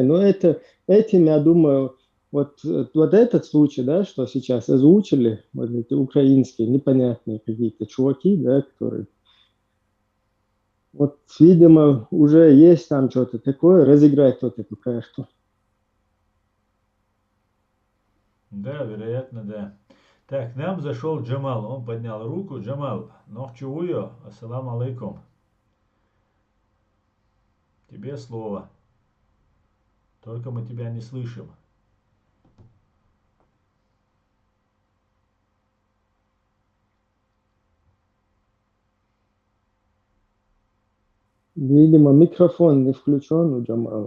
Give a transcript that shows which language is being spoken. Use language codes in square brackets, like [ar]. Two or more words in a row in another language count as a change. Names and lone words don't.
[ru] Но это, этим, я думаю, вот этот случай, да, что сейчас озвучили, вот эти украинские непонятные какие-то чуваки, да, которые... Вот, видимо, уже есть там что-то такое, разыграть вот эту карту. Да, вероятно, да. Так, к нам зашел Джамал. Он поднял руку. Джамал, [ar] нохчувую, السلام عليكم. [ru] Тебе слово. Только мы тебя не слышим. Видимо, микрофон не включен у Джамала.